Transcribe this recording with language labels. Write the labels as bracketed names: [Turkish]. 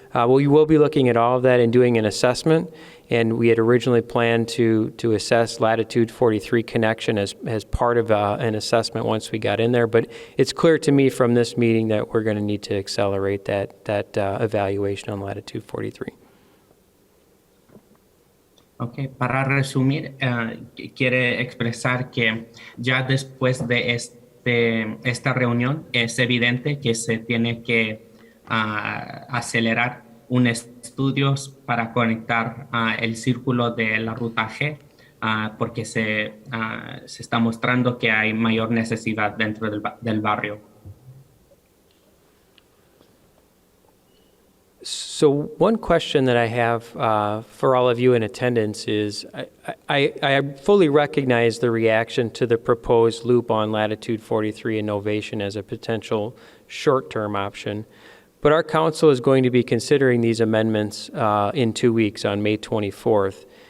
[English] We will be looking at all of that and doing an assessment. And we had originally planned to assess Latitude 43 connection as part of an assessment once we got in there. But it's clear to me from this meeting that we're going to need to accelerate that evaluation on Latitude 43. [Spanish] Ok, para resumir, quiere expresar que ya después de esta reunión es evidente que se tiene que acelerar un estudio para conectar el círculo de la ruta G, porque se está mostrando que hay mayor necesidad dentro del barrio. [English] So one question that I have for all of you in attendance is, I fully recognize the reaction to the proposed loop on Latitude 43 and Novation as a potential short-term option, but our council is going to be considering these amendments in 2 weeks on May 24th.